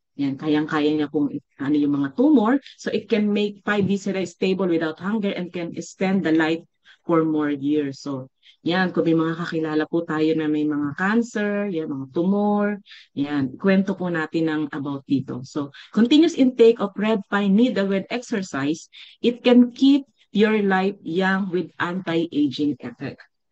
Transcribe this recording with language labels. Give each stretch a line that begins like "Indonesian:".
Filipino: Yan, kayang-kaya niya kung yung mga tumor.
English: So, it can make 5 viscera stable without hunger and can extend the life for more years.
Filipino: So, yan, kung may mga kakilala po tayo na may mga cancer, yan, mga tumor, yan, kwento po natin about dito.
English: So, continuous intake of red pine needle with exercise, it can keep your life young with anti-aging effect.